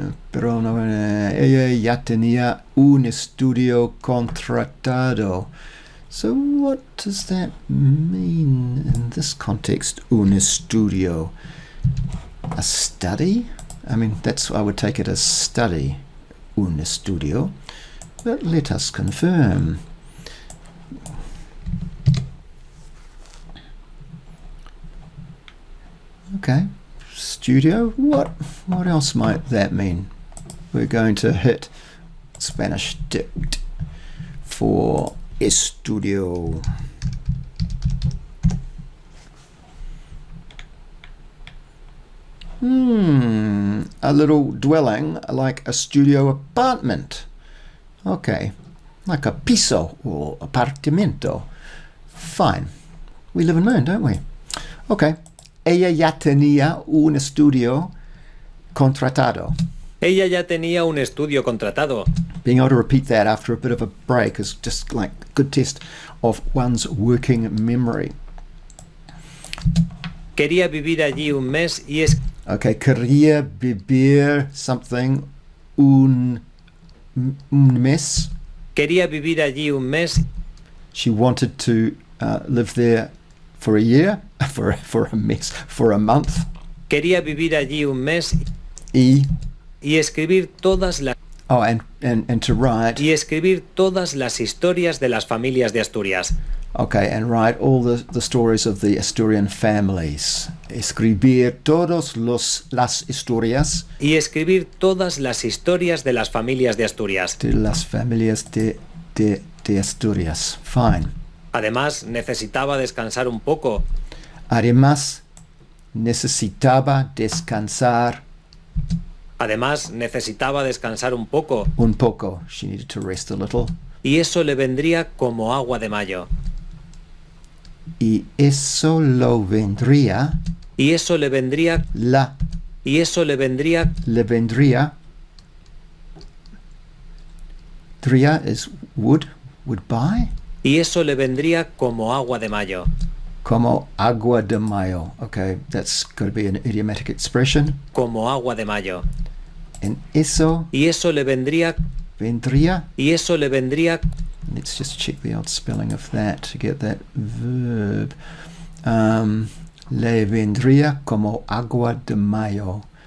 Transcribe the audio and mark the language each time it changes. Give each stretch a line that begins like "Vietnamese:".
Spanish: Pero no, ella ya tenía un estudio contratado.
English: So what does that mean in this context?
Spanish: Un estudio.
English: A study? I mean, I would take it as study. Un estudio. But let us confirm. Okay, studio. What else might that mean? We're going to hit Spanish dict for estudio. A little dwelling like a studio apartment. Okay, like a piso or apartamento. Fine. We live and learn, don't we? Okay.
Spanish: Ella ya tenía un estudio contratado. Ella ya tenía un estudio contratado.
English: Being able to repeat that after a bit of a break is just like a good test of one's working memory.
Spanish: Quería vivir allí un mes y es... Okay, quería vivir something un mes. Quería vivir allí un mes.
English: She wanted to live there for a year, for a month.
Spanish: Quería vivir allí un mes Y escribir todas las...
English: and to write.
Spanish: Y escribir todas las historias de las familias de Asturias.
English: Okay, and write all the stories of the Asturian families.
Spanish: Escribir las historias Y escribir todas las historias de las familias de Asturias. de las familias de Asturias.
English: Fine.
Spanish: Además, necesitaba descansar un poco. Además, necesitaba descansar Además, necesitaba descansar un poco. un poco.
English: She needed to rest a little.
Spanish: Y eso le vendría como agua de mayo. Y eso lo vendría, Y eso le vendría... Y eso le vendría... le vendría.
English: Dria is would buy.
Spanish: Y eso le vendría como agua de mayo. Como agua de mayo.
English: Okay, that's got to be an idiomatic expression.
Spanish: Como agua de mayo.
English: And eso
Spanish: Y eso le vendría... vendría. Y eso le vendría...
English: Let's just check the old spelling of that to get that verb.
Spanish: Le vendría como agua de mayo.